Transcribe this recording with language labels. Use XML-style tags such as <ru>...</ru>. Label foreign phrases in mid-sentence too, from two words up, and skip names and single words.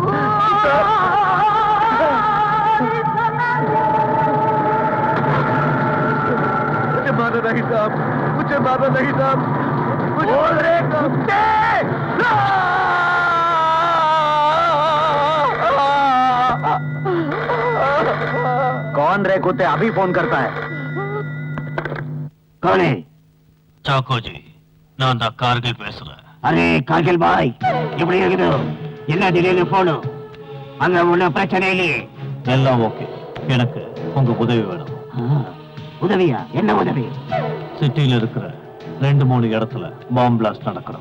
<hi>मुझे मारना नहीं साहब, मुझे मारना नहीं साहब। बोल रहे कुत्ते! कौन रे कुत्ते? अभी फोन करता है। कौन है?</hi> <ta>சாக்கோ ஜி, நான் தான் கார்கில் பேசுறேன். அரே கார்கில் பாய், எப்படி இருக்குது? என்ன திடீர்னு போனு? அங்க ஒன்னும் பிரச்சனை இல்லையே? எல்லாம் ஓகே. எனக்கு உங்க உதவி வேணும். உதவியா? என்ன உதவி? சிட்டியில இருக்கிற 2-3 இடத்துல</ta> <en>bomb blast</en> <ta>நடக்கணும்.</ta>